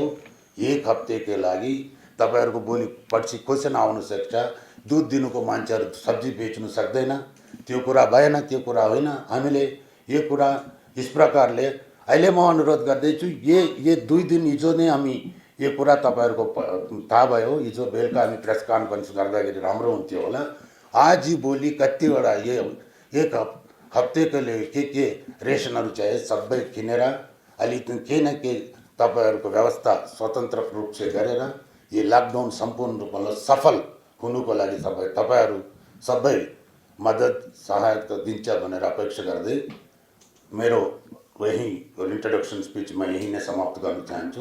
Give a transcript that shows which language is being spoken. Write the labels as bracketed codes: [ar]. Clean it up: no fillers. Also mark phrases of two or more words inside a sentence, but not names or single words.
[ne] एक हप्तेको लागि तपाईहरुको भोलि पर्सि क्वेसन आउन सक्छ, दुध दिनुको मान्छेहरु सब्जी बेच्नु सक्दैन, त्यो कुरा भएन, त्यो कुरा होइन। हामीले यो कुरा यस प्रकारले अहिले म अनुरोध गर्दैछु, ये 2 दिन हिजो नै हामी यो कुरा तपाईहरुको थाहा भयो। हिजो बेलुका हामी [en] press conference [ne] गर्दाखेरि राम्रो हुन्थ्यो होला। आज भोलि कतिवटा ये एक हप्तेको के रेसनहरु चाहिए सबै किनेर अलि केही न केही तपाईहरुको व्यवस्था स्वतन्त्र [hi] रूप से [ne] गरेर यो लकडाउन सम्पूर्ण रूपमा सफल हुनुको लागि तपाईहरु सबै मद्दत सहायता दिन्छ भनेर अपेक्षा गर्दै मेरो यही [en] introduction speech [ne] म यही नै समाप्त गर्न चाहन्छु।